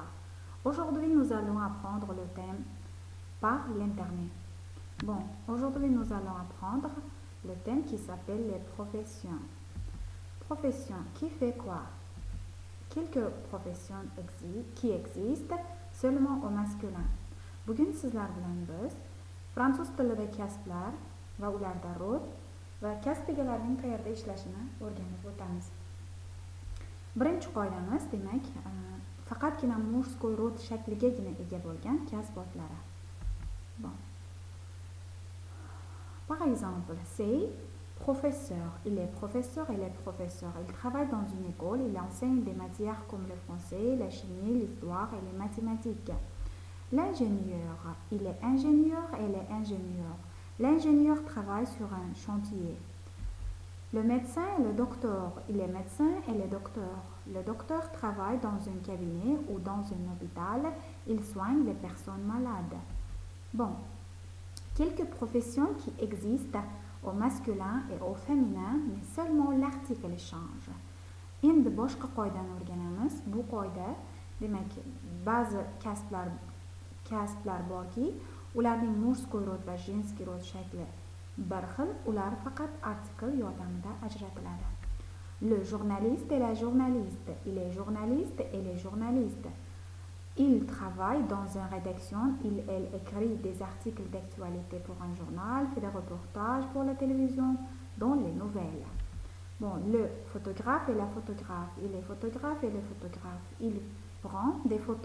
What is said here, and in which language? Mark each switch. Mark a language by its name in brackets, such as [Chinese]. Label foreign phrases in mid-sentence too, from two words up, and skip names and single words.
[French] Aujourd'hui, nous allons apprendre le thème par l'internet. Aujourd'hui, nous allons apprendre le thème qui s'appelle les professions. Profession, qui fait quoi? Quelques professions qui existent seulement au masculin. [Uzbek] Bugün sizler bilan biz fransuz tilida kasblar va ularda rol va kasb egalarining qayerda ishlashini o'rganib o'tamiz. Birinchi qoidamiz, demak, faqatgina [Russian] murskoy rod [Uzbek] shakligagina ega bo'lgan kasb otlari. [French] Par exemple, c'est professeur. Il est professeur, elle est professeur. Il travaille dans une école, il enseigne des matières comme le français, la chimie, l'histoire et les mathématiques. L'ingénieur, il est ingénieur, elle est ingénieur. L'ingénieur travaille sur un chantier. Le médecin, le docteur, il est médecin, elle est docteur. Le docteur travaille dans un cabinet ou dans un hôpital, il soigne les personnes malades. Quelques professions qui existent au masculin et au féminin, mais seulement l'article change. [Uzbek] Endi boshqa qoidani o'rganamiz. Bu qoida, demak, ba'zi kasblar borki, ularning [Russian] murskoy rod [Uzbek] va [Russian] jenskiy rod [Uzbek] shakli bir xil, ular faqat artikl yordamida ajratiladi. [French] Le journaliste et la journaliste, il est journaliste et elle est journaliste. Il travaille dans une rédaction, elle écrit des articles d'actualité pour un journal, fait des reportages pour la télévision, dans les nouvelles. Le photographe et la photographe, il est photographe et le photographe, il prend des photos.